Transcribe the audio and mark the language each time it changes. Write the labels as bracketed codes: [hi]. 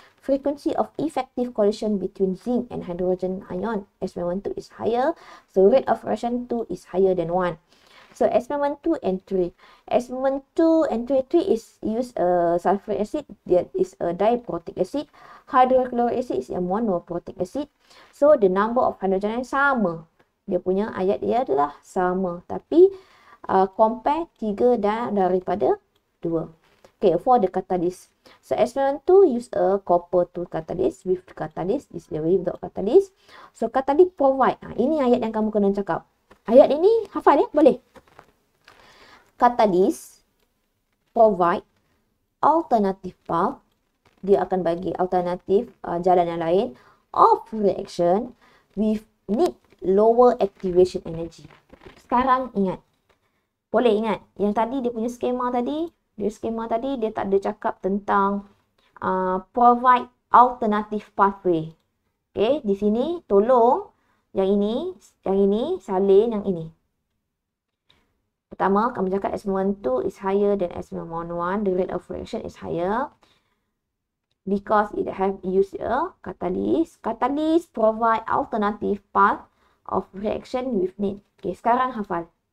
[en] Frequency of effective collision between zinc and hydrogen ion experiment 2 is higher. So, rate of reaction 2 is higher than 1. So, experiment 2 and 3. Experiment 2 and 3 is use sulfuric acid. That is a diprotic acid. Hydrochloric acid is a monoprotic acid. So, the number of hydrogen ion sama. [ms] Dia punya ayat dia adalah sama. Tapi, compare 3 daripada 2. [en] Okay, for the catalyst. So, experiment 2 use a copper to catalyst with catalyst. This is without catalyst. So, catalyst provide. [ms] Ini ayat yang kamu kena cakap. Ayat ini hafal ya? Boleh. [en] Catalyst provide alternative path. [ms] Dia akan bagi alternatif jalan yang lain [en] of reaction with need lower activation energy. [ms] Sekarang ingat. Boleh ingat. Yang tadi dia punya skema tadi. Dia tak ada cakap tentang [en] provide alternative pathway. [ms] Okay. Di sini tolong yang ini salin yang ini. Pertama, kamu cakap [en] experiment 2 is higher than experiment 1. The rate of reaction is higher because it have used a catalyst. Catalyst provide alternative path of reaction with need. Okay, [ms] sekarang hafal.